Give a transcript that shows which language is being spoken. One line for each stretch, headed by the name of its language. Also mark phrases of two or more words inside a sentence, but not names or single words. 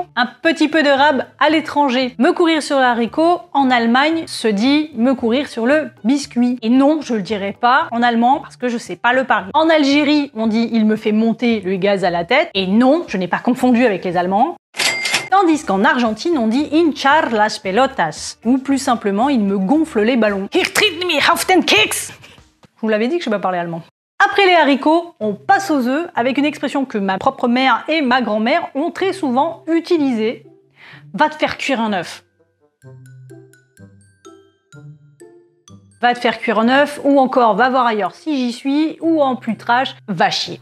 French: Un petit peu de rab à l'étranger. Me courir sur le haricot, en Allemagne, se dit me courir sur le biscuit. Et non, je le dirai pas en allemand parce que je sais pas le parler. En Algérie, on dit il me fait monter le gaz à la tête. Et non, je n'ai pas confondu avec les Allemands. Tandis qu'en Argentine, on dit
Spanish: hinchar las pelotas.
French: Ou plus simplement, il me gonfle les ballons.
German: Ich tritt mir auf den Keks.
French: Je vous l'avais dit que je ne sais pas parler allemand. Après les haricots, on passe aux œufs avec une expression que ma propre mère et ma grand-mère ont très souvent utilisée. Va te faire cuire un œuf. Va te faire cuire un œuf, ou encore va voir ailleurs si j'y suis, ou en plus trash, va chier.